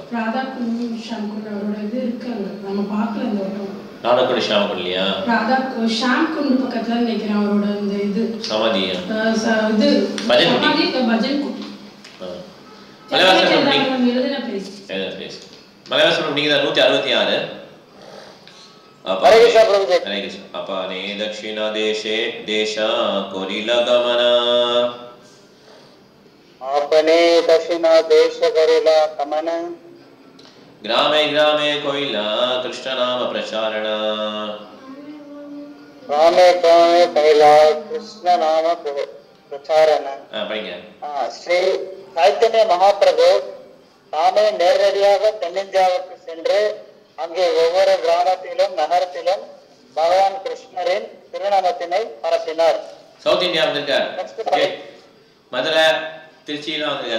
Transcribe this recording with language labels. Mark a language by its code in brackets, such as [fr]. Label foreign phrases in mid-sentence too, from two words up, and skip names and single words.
[ta] ராதாகுண்டு ஷாம்குண்ட் அவரோட இது இருக்காங்க, நம்ம பார்க்கல இந்த வட்டம். ராதாகுண்டு ஷாம்குண்ட் இல்லையா, ஷாம்குண்ட் பக்கத்துல நினைக்கிறேன் அவரோட இந்த இது சமாதி, இது பஜன் சமாதி பஜன் குட்டி. மலைவாசம் எழுதின பிளேஸ் மலைவாசம் நீங்க தான் 166. [hi] हरे कृष्ण प्रभु जी। हरे कृष्ण। [bn] আপনে দক্ষিণ দেশে দেশ করিল গমন, আপনে দক্ষিণ দেশ করিল গমন, গ্রামে গ্রামে কৈলা কৃষ্ণ নাম প্রচারণ, গ্রামে গ্রামে কৈলা কৃষ্ণ নাম প্রচারণ. [ta] படிங்க. ஸ்ரீ சைத்தன்ய மகாபிரபு தாமே நேரடியாக தென்னிந்தியாவுக்கு சென்று அங்கே ஒவ்வொரு கிராமத்திலும் நகரத்திலும் பகவான் கிருஷ்ணரின் திருநாமத்தினை பரப்பினார். சவுத் இந்தியா வந்திருக்கார். மதுரை, திருச்சியிலாம் வந்திருக்கார்.